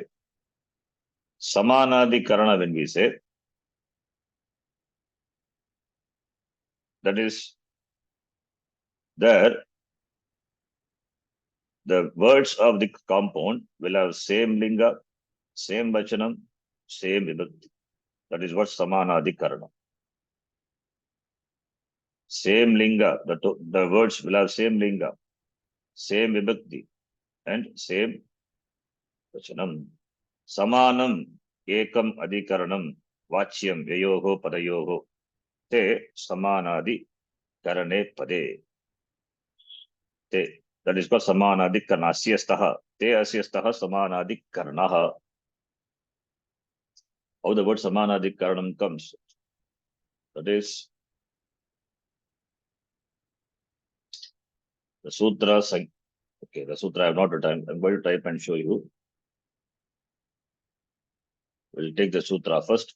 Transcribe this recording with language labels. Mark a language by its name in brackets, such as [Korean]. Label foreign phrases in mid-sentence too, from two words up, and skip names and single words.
[English] Samanadikarana, when we say, that is there, the words of the compound will have same linga, same vachanam, same vibhakti. That is what Samanadikarana. Same linga, the words will have same linga, same vibhakti, and same vachanam. [Sanskrit] समानम् एकम् अधिकरणम् वाच्यम् ययोः पदयोः ते समानाधि करणे पदे. ते. [English] That is called Samanadikarana. Asyastaha. [Sanskrit] ते अस्यस्तः समानाधिकरणः. [English] How the word Samanadikaranam comes. That is the Sutra. Okay, the Sutra I have not written. I'm going to type and show you. We'll take the Sutra first.